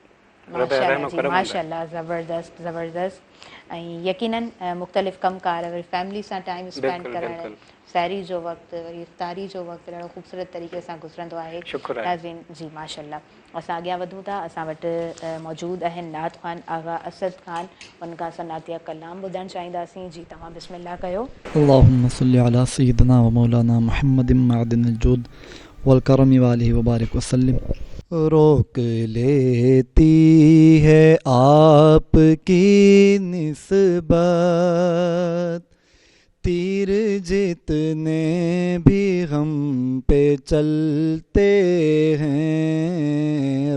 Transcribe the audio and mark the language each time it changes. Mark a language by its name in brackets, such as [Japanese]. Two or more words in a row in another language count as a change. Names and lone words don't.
[Sindhi] माशाअल्लाह ज़बरदस्त ज़बरदस्त। ऐं यकीनन मुख़्तलिफ़ कमकार वरी फैमिली सां [English] time spend [Sindhi] करणु, सैरी जो वक़्तु वरी इफ़्तारी जो वक़्तु ॾाढो ख़ूबसूरत तरीक़े सां गुज़रंदो आहे। नाज़रीन जी माशाअल्लाह। असां अॻियां वधूं था। असां वटि मौजूदु आहिनि नात ख़ान आगा असद ख़ान, उनखां असां नातिया कलाम ॿुधणु चाहींदासीं। जी तव्हां बिस्मिल्लाह कयो। [Arabic] اللهم صل على سيدنا ومولانا محمد معدن الجود والكرم وآله وبارك وسلم. [Urdu] روک لیتی ہے آپ کی نسبت، تیر جتنے بھی ہم پہ چلتے ہیں.